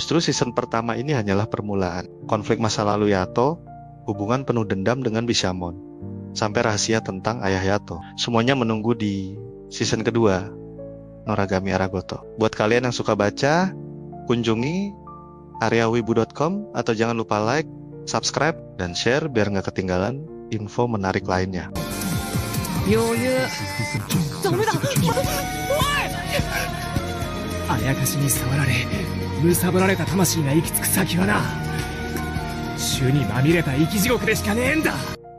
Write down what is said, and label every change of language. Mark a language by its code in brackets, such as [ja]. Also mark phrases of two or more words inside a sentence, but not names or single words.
[id] Justru season pertama ini hanyalah permulaan. Konflik masa lalu Yato hubungan penuh dendam dengan Bishamon, sampai rahasia tentang Ayah Yato. Semuanya menunggu di season kedua Noragami Aragoto. Buat kalian yang suka baca, kunjungi areawibu.com atau jangan lupa like, subscribe, dan share biar nggak ketinggalan info menarik lainnya. [ja] ダメだ。あやかしに触られ貪られた魂が行き着く先はな、朱にまみれた生き地獄でしかねえんだ。